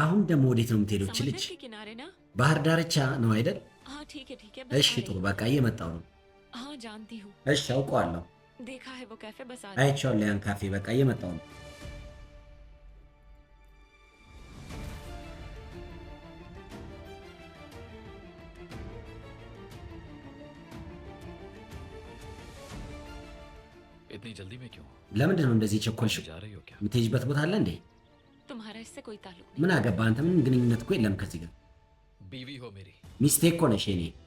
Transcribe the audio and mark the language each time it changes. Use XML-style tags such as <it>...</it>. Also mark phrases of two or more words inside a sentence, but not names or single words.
<am>አሁን ደግሞ ወዴት ነው የምትሄደው?</am> <hi>समुद्र</hi> <am>ልጅ</am> <hi>के किनारे ना</hi> <am>ባህር ዳርቻ ነው አይደል?</am> <hi>हाँ ठीक है</hi> <am>እሺ</am> <hi>बता</hi> <am>ጥሩ፣</am> <hi>रही</hi> <am>በቃ እየመጣው ነው።</am> <hi>हूँ। हाँ जानती हूँ</hi> <am>እሺ አውቀዋለሁ፣</am> <hi>देखा है वो कैफे बस आ</hi> <am>አይቼዋለሁ ያን ካፌ። በቃ እየመጣው ነው።</am> <hi>इतनी जल्दी में क्यों</hi> <am>ለምንድን ነው እንደዚህ የቸኮልሽው?</am> <hi>जा रही हो क्या</hi> <am>የምትሄጂበት ቦታ አለ እንዴ?</am> <hi>तुम्हारा इससे कोई ताल्लुक</hi> <am>ምን አገባ አንተ? ምን ግንኙነት እኮ የለም ከዚህ ጋር።</am> <hi>बीवी हो मेरी</hi> <am>ሚስቴ እኮ ነሽ የኔ።</am>